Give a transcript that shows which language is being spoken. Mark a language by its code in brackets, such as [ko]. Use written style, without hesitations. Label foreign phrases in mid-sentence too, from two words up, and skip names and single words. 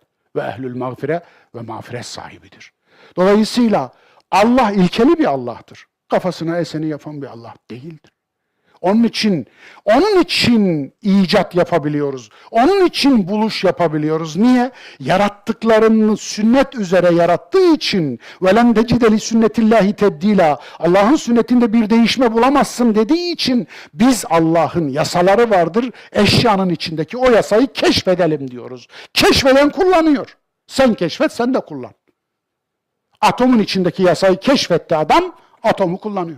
[tr] Ve [ar] أهل المغفرة [tr] ve mağfiret sahibidir. Dolayısıyla Allah ilkeli bir Allah'tır. Kafasına eseni yapan bir Allah değildir. Onun için icat yapabiliyoruz. Onun için buluş yapabiliyoruz. Niye? Yarattıklarını sünnet üzere yarattığı için [ar] وَلَنْ تَجِدَ لِسُنَّةِ اللّٰهِ تَبْد۪يلًا [tr] Allah'ın sünnetinde bir değişme bulamazsın dediği için biz Allah'ın yasaları vardır. Eşyanın içindeki o yasayı keşfedelim diyoruz. Keşfeden kullanıyor. Sen keşfet, sen de kullan. Atomun içindeki yasayı keşfetti adam, atomu kullanıyor.